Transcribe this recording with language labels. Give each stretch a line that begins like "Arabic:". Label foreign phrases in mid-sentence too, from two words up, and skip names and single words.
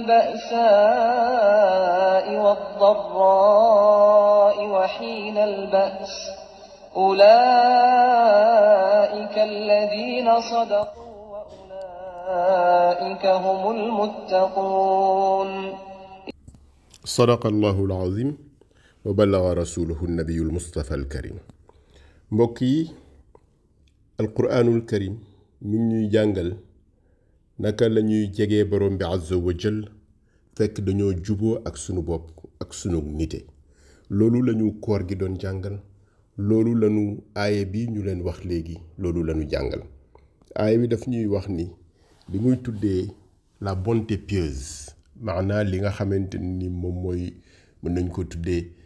Arabic: البأساء والضراء وحين البأس أولئك الذين صدقوا وأولئك هم المتقون صدق الله العظيم وبلغ رسوله النبي المصطفى الكريم
Wolof: mbokki
Arabic: القرآن الكريم
Wolof: mi ñuy jàngal naka lañuy jegee borom bi
Arabic: عز وجل
Wolof: fekk dañoo juboo ak sunu bopp ak sunu nite loolu lañu koor gi doon jàngal loolu lañu aaye bi ñu leen wax léegi loolu lañu jàngal aaye bi daf ñuy wax ni li muy tuddee la
French: bonté pieuse
Wolof: maanaa li nga xamante ni moom mooy mën nañ ko tuddee